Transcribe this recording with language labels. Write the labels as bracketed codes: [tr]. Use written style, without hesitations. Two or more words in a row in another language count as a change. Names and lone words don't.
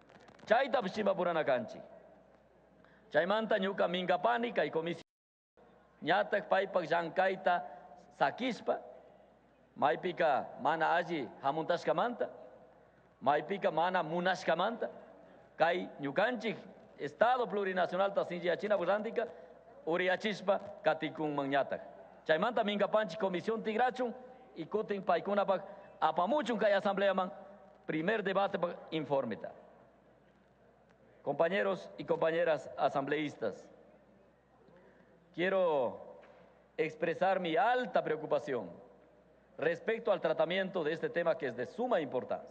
[qu] Chaytapish chimbapuranakanchik. Chaymanta ñuka minkapani kay comisión ñatak paypak llankayta sakispa, maypika mana alli hamuntashkamanta, maypika mana munashkamanta, kay ñukanchik Estado plurinacionalta sinchiyachinapak rantika uriyachispa katikunman ñatak. Chaymanta minkapanchik comisión tigrachun y kutin paykunapak apamuchun kay asambleaman [es] primer debate [qu] informeta. [es] Compañeros y compañeras asambleístas, quiero expresar mi alta preocupación respecto al tratamiento de este tema que es de suma importancia.